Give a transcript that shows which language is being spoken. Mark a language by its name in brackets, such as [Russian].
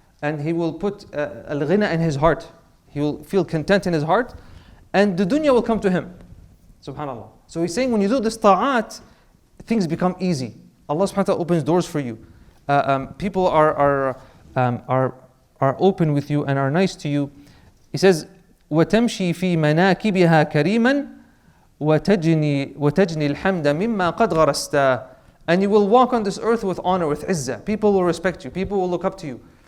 [English] And He will put al-ghina in his heart. He will feel content in his heart, and the dunya will come to him. Subhanallah. So he's saying when you do this ta'at, things become easy. Allah subhanahu wa ta'ala opens doors for you. People are open with you and are nice to you. He says, [Arabic] وَتَمْشِي فِي مَنَاكِبِهَا كَرِيمًا وَتَجْنِي الْحَمْدَ مِمَّا قَدْ غَرَسْتَ. [English] And you will walk on this earth with honor, with izzah. People will respect you. People will look up to you.